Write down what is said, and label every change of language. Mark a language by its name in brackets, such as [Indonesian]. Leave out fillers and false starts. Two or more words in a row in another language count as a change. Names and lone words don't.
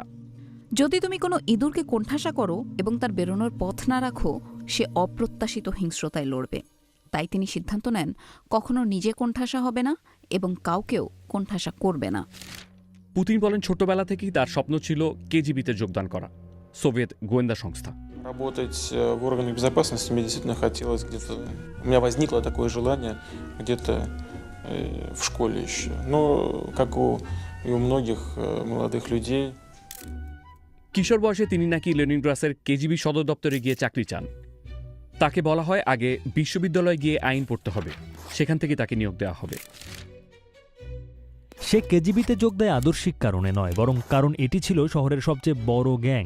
[Bangla] যদি তুমি কোনো ইঁদুরকে কোণঠাসা করো এবং তার বেরোনোর পথ না রাখো, সে অপ্রত্যাশিত হিংস্রতায় লড়বে। তাই তিনি সিদ্ধান্ত নেন কখনো নিজে কোণঠাসা হবে না এবং কাউকেও কোণঠাসা করবে না। পুতিন বলেন ছোটবেলা থেকেই তার স্বপ্ন ছিল কেজিবিতে যোগদান করা, সোভিয়েত গোয়েন্দা সংস্থা। [Russian] Работать в органах безопасности мне действительно хотелось где-то. У меня возникло такое желание где-то в школе еще. Но, как и у многих молодых людей. [Bangla] কিশোর বয়সে তিনি নাকি লেনিনগ্রাসের কেজিবি সদর দপ্তরে গিয়ে চাকরি চান। তাকে বলা হয় আগে বিশ্ববিদ্যালয়ে গিয়ে আইন পড়তে হবে, সেখান থেকে তাকে নিয়োগ দেওয়া হবে। সে কেজিবিতে যোগ দেয় আদর্শিক কারণে নয়, বরং কারণ এটি ছিল শহরের সবচেয়ে বড় গ্যাং।